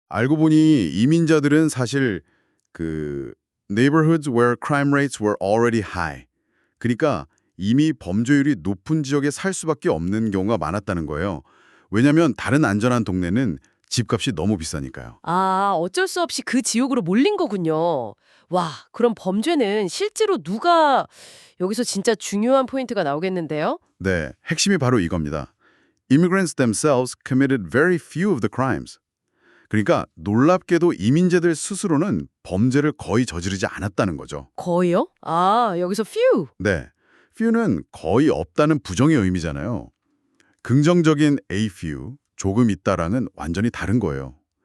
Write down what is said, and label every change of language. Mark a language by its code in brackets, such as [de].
[ko] 알고 보니 이민자들은 사실 [en] neighborhoods where crime rates were already high, [ko] 그러니까 이미 범죄율이 높은 지역에 살 수밖에 없는 경우가 많았다는 거예요. 왜냐하면 다른 안전한 동네는 집값이 너무 비싸니까요. 어쩔 수 없이 그 지옥으로 몰린 거군요. 와, 그럼 범죄는 실제로 누가 여기서 진짜 중요한 포인트가 나오겠는데요? 네, 핵심이 바로 이겁니다. [en] Immigrants themselves committed very few of the crimes. [ko] 그러니까 놀랍게도 이민자들 스스로는 범죄를 거의 저지르지 않았다는 거죠. 거의요? 여기서 few. 네, few는 거의 없다는 부정의 의미잖아요. 긍정적인 a few, 조금 있다랑은 완전히 다른 거예요.